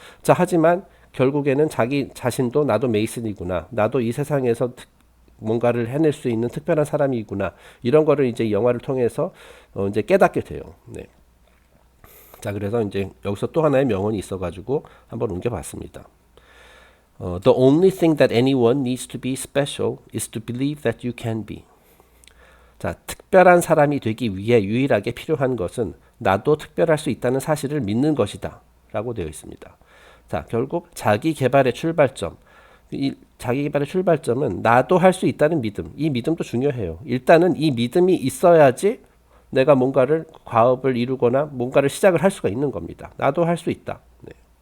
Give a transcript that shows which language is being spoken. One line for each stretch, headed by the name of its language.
Korean: 자, 하지만 결국에는 자기 자신도 나도 메이슨이구나, 나도 이 세상에서 뭔가를 해낼 수 있는 특별한 사람이구나, 이런 거를 이제 이 영화를 통해서 이제 깨닫게 돼요. 네. 자, 그래서 이제 여기서 또 하나의 명언이 있어가지고 한번 옮겨봤습니다.
English: The only thing that anyone needs to be special is to believe that you can be.
Korean: 자, 특별한 사람이 되기 위해 유일하게 필요한 것은 나도 특별할 수 있다는 사실을 믿는 것이다 라고 되어 있습니다. 자, 결국 자기 개발의 출발점, 이 자기 개발의 출발점은 나도 할 수 있다는 믿음. 이 믿음도 중요해요. 일단은 이 믿음이 있어야지 내가 뭔가를 과업을 이루거나 뭔가를 시작을 할 수가 있는 겁니다. 나도 할 수 있다. 네.